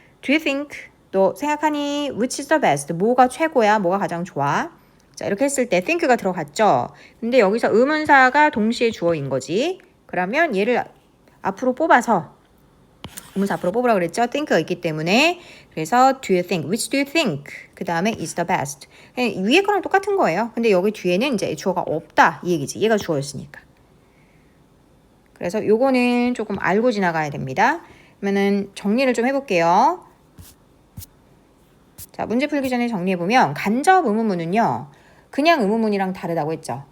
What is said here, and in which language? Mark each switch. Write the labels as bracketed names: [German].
[English] Do you think? [Korean] 너 생각하니? [English] Which is the best? [Korean] 뭐가 최고야? 뭐가 가장 좋아? 자, 이렇게 했을 때 think가 들어갔죠. 근데 여기서 의문사가 동시에 주어인 거지. 그러면 얘를 앞으로 뽑아서 의문사 앞으로 뽑으라고 그랬죠. think가 있기 때문에. 그래서 [English] do you think? Which do you think? [Korean] 그 다음에 [English] is the best. [Korean] 위에 거랑 똑같은 거예요. 근데 여기 뒤에는 이제 주어가 없다 이 얘기지. 얘가 주어였으니까. 그래서 요거는 조금 알고 지나가야 됩니다. 그러면은 정리를 좀 해볼게요. 자, 문제 풀기 전에 정리해보면 간접 의문문은요. 그냥 의문문이랑 다르다고 했죠.